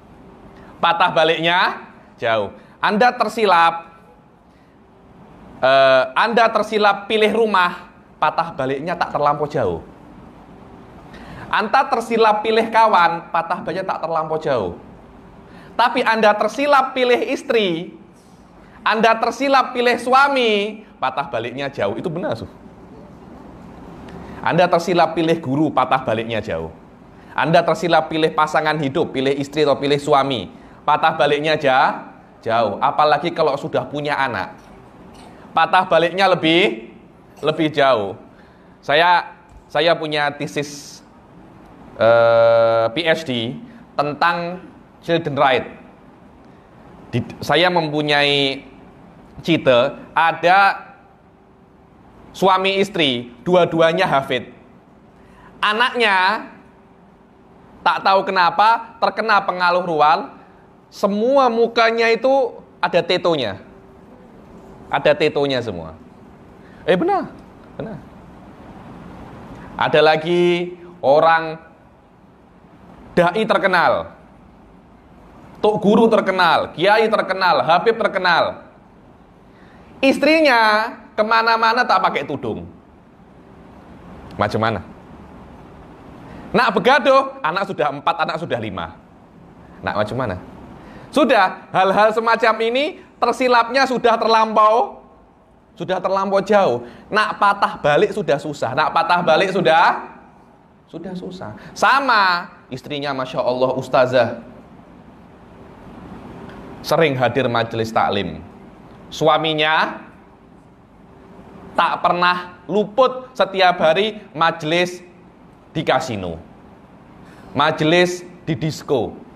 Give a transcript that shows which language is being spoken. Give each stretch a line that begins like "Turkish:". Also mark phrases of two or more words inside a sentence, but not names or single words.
Malay: Anda tersilap pilih rumah, patah baliknya tak terlampau jauh. Anda tersilap pilih kawan, patah baliknya tak terlampau jauh. Tapi Anda tersilap pilih istri, Anda tersilap pilih suami, patah baliknya jauh. Itu benar, Anda tersilap pilih guru, patah baliknya jauh. Anda tersilap pilih pasangan hidup, pilih istri atau pilih suami, patah baliknya jauh. Apalagi kalau sudah punya anak, patah baliknya lebih jauh. Saya punya tesis PhD tentang
English: children right.
Malay: Saya mempunyai cita, ada suami istri, dua-duanya hafid. Anaknya tak tahu kenapa terkena pengaruh rual, semua mukanya itu ada tetonya. Semua. Benar. Ada lagi orang dai terkenal, tok guru terkenal, kiai terkenal, habib terkenal. Istrinya kemana-mana tak pakai tudung. Macam mana? Nak begaduh, anak sudah 4, anak sudah 5. Nak macam mana? Sudah, hal-hal semacam ini tersilapnya sudah terlampau Sudah terlampau jauh. Nak patah balik sudah susah. Nak patah balik sudah susah. Sama istrinya
Arabic: ما شاء الله
Malay: ustazah, sering hadir majelis taklim. Suaminya tak pernah luput setiap hari majelis di kasino, majelis di disko.